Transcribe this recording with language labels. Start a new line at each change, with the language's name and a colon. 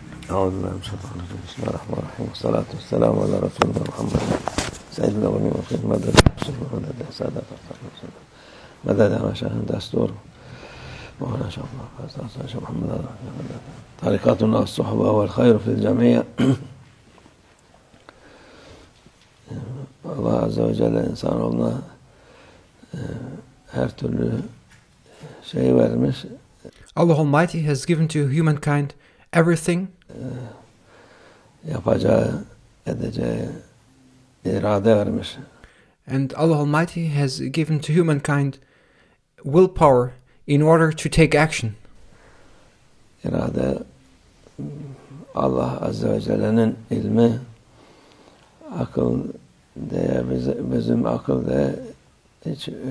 Arabic: أعوذ بالله من الشيطان الرجيم. بسم الله الرحمن الرحيم. والصلاة والسلام على رسولنا محمد سيد الأولين والآخرين. مدد مدد سادات مدد مشاهد دستور مولانا شيخ محمد طريقتنا الصحبة والخير في الجميع.
Turkish: Allah Azze ve Celle insanoğluna her türlü şey vermiş.
English: Allah Almighty has given to humankind everything.
Turkish: Yapacağı, edeceği irade vermiş.
English: And Allah Almighty has given to humankind willpower in order to take action.
Turkish: İrade, Allah Azze ve Celle'nin ilmi, akıl diye bizim akıl diye hiç